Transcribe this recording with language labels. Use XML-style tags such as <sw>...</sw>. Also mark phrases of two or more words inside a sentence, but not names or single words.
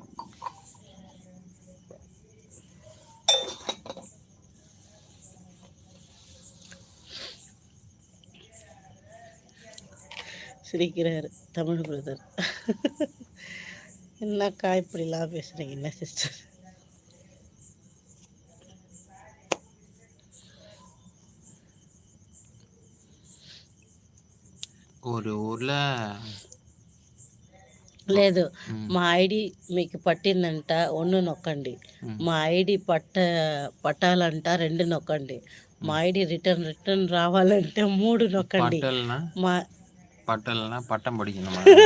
<ta>சிரிக்கிறாரு தமிழ் பிரதர். என்னக்கா இப்படிலாம் பேசுறீங்க? என்ன சிஸ்டர்? ஒரு ஊர்ல</ta> <te>లేదు, మా ఐడి మీకు పట్టిందంట, 1 నొక్కండి. మా ఐడి పట్టాలంట, 2 నొక్కండి. మా ఐడి రిటర్న్ రావాలంటే 3 నొక్కండి. మా పట్టాలనా పట్టం పడికినమా?</te>